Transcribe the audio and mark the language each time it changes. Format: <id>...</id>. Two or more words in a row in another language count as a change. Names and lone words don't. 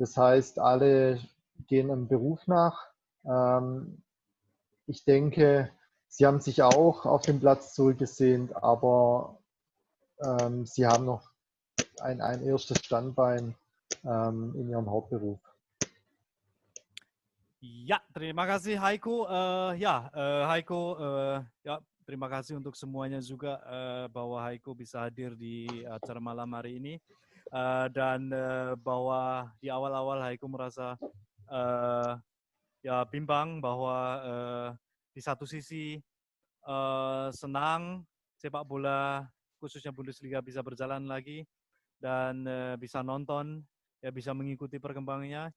<de>Das heißt, alle gehen einem Beruf nach. Ich denke, sie haben sich auch auf den Platz zurückgesehnt, aber sie haben noch ein erstes Standbein in ihrem Hauptberuf.</de> <id>Ya, terima kasih Heiko. Heiko, ya terima kasih untuk semuanya juga bahwa Heiko bisa hadir di acara malam hari ini dan bahwa di awal-awal Heiko merasa ya bimbang bahwa di satu sisi senang sepak bola khususnya Bundesliga bisa berjalan lagi dan bisa nonton, ya bisa mengikuti perkembangannya.</id>